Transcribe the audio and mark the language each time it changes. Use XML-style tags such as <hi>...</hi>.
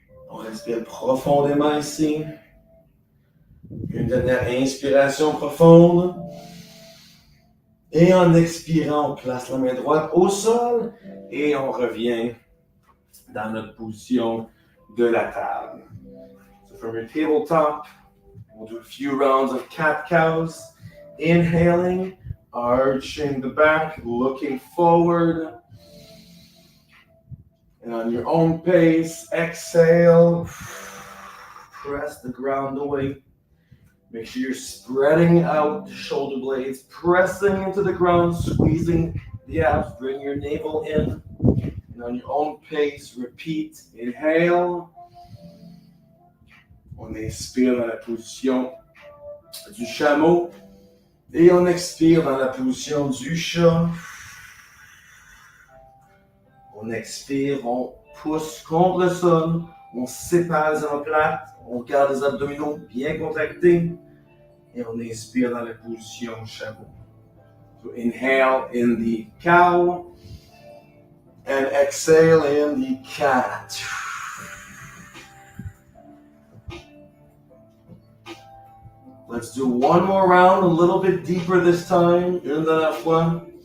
<fr>On respire profondément ici. Une dernière inspiration profonde. Et en expirant, on place la main droite au sol et on revient dans notre position de la table.</fr> <en>So from your tabletop, we'll do a few rounds of cat-cows. Inhaling, arching the back, looking forward. And on your own pace, exhale, press the ground away. Make sure you're spreading out the shoulder blades, pressing into the ground, squeezing the abs, bring your navel in. And on your own pace, repeat, inhale.</en> <fr>On inspire dans la position du chameau. Et on expire dans la position du chat. On expire, on pousse contre le sol, on sépare les omoplates, on garde les abdominaux bien contractés et on inspire dans la position chameau.</fr> <en>So inhale in the cow and exhale in the cat. Let's do one more round, a little bit deeper this time.</en> <fr>Une dernière fois.</fr>